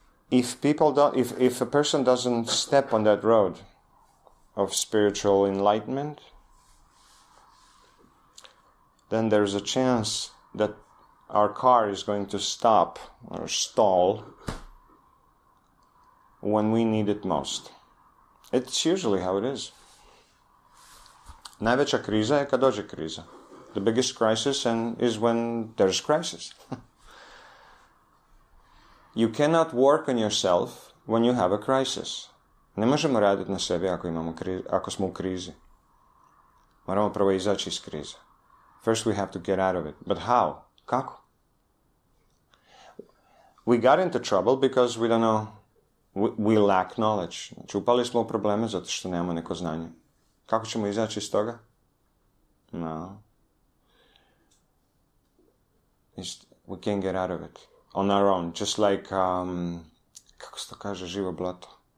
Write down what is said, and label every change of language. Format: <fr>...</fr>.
<en>If a person doesn't step on that road of spiritual enlightenment, then there's a chance that our car is going to stop or stall when we need it most. It's usually how it is.</en> <hr>Najveća kriza je kad dođe kriza.</hr> <en>The biggest crisis is when there's crisis. You cannot work on yourself when you have a crisis.</en> <hr>Ne možemo raditi na sebi ako smo u krizi. Moramo prvo izaći iz krize.</hr> <en>First we have to get out of it. But how?</en> <hr>Kako?</hr> <en>We got into trouble because we don't know. We lack knowledge.</en> <hr>Znači, upali smo u probleme zato što nemamo neko znanje. Kako ćemo izaći iz toga? No.</hr> <en>We can't get out of it. On our own. Just like,</en> <hr>kako se to kaže, živo blato?</hr>